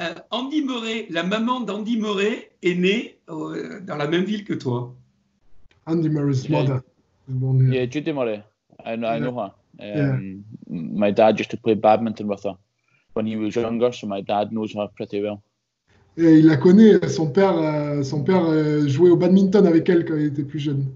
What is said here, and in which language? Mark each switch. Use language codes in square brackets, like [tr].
[fr] Andy Murray, la maman d'Andy Murray est née dans la même ville que toi. [en] Andy Murray's mother was born here. Yeah, Judy Murray. I know her. My dad used to play badminton with her when he was younger, so my dad knows her pretty well. [fr] Et il la connaît, son père jouait au badminton avec elle quand il était plus jeune.